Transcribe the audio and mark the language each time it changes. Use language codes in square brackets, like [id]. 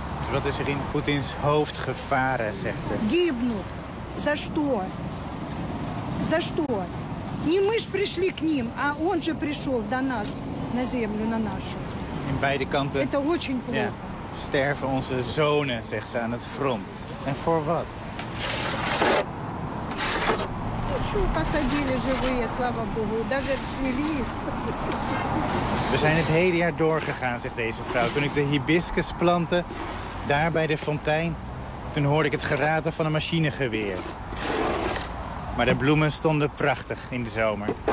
[nl] Wat is er in Poetins hoofd gevaren, zegt ze. [ru] Гибнут. За что? За что? Не мы ж пришли к ним, а он же пришел до нас, на землю, на нашу. [nl] In beide kanten. [ru] Это очень плохо. Yeah. [nl] Sterven onze zonen, zegt ze aan het front. En voor wat? [ru] Ну что, посадили живые, слава богу, даже цвели. [nl] We zijn het hele jaar doorgegaan, zegt deze vrouw. Toen ik de hibiscus plantte, daar bij de fontein, toen hoorde ik het geraten van een machinegeweer. Maar de bloemen stonden prachtig in de zomer.